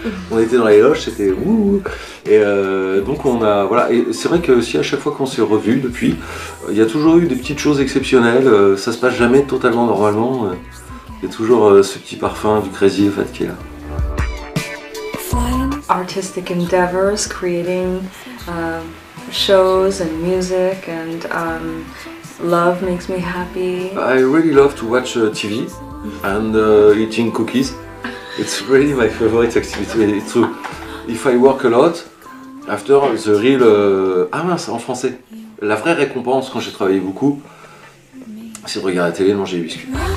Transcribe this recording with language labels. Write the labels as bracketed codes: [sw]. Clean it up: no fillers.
[fr] On était dans les loges, c'était ouh. Et donc on a voilà. Et c'est vrai que aussi à chaque fois qu'on s'est revus depuis, il y a toujours eu des petites choses exceptionnelles. Ça se passe jamais totalement normalement. Il y a toujours ce petit parfum du crazy en fait qui est là. [en] Artistic endeavors, creating shows and music and love makes me happy. I really love to watch TV and eating cookies. It's really my favorite activity. It's true. If I work a lot, after the real... [fr] Ah mince, en français. La vraie récompense quand j'ai travaillé beaucoup, c'est de regarder la télé et de manger des biscuits.